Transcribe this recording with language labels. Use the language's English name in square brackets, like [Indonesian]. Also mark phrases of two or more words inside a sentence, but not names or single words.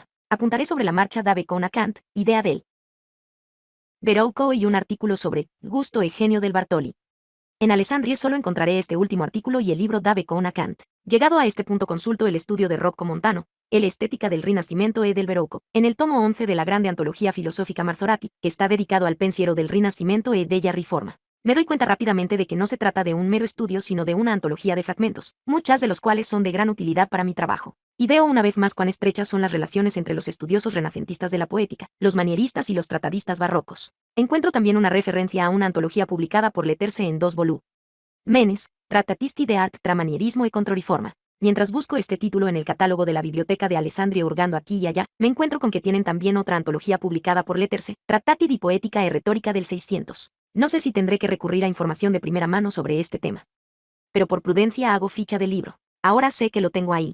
[Spanish] Apuntaré sobre la marcha da Bacon a Kant, idea del Berouco y un artículo sobre gusto e genio del Bartoli. En Alessandria solo encontraré este último artículo y el libro da Bacon a Kant. Llegado a este punto consulto el estudio de Rocco Montano, El estética del Rinascimento e del Berouco, en el tomo 11 de la grande antología filosófica Marzorati, que está dedicado al pensiero del Rinascimento e della Riforma. Me doy cuenta rápidamente de que no se trata de un mero estudio sino de una antología de fragmentos, muchas de los cuales son de gran utilidad para mi trabajo. Y veo una vez más cuán estrechas son las relaciones entre los estudiosos renacentistas de la poética, los manieristas y los tratadistas barrocos. Encuentro también una referencia a una antología publicada por Leterse en 2 volúmenes, Trattatisti de art tra manierismo e controriforma. Mientras busco este título en el catálogo de la biblioteca de Alessandria hurgando aquí y allá, me encuentro con que tienen también otra antología publicada por Leterse, Trattati di Poetica e Retórica del 600. No sé si tendré que recurrir a información de primera mano sobre este tema. Pero por prudencia hago ficha del libro. Ahora sé que lo tengo ahí.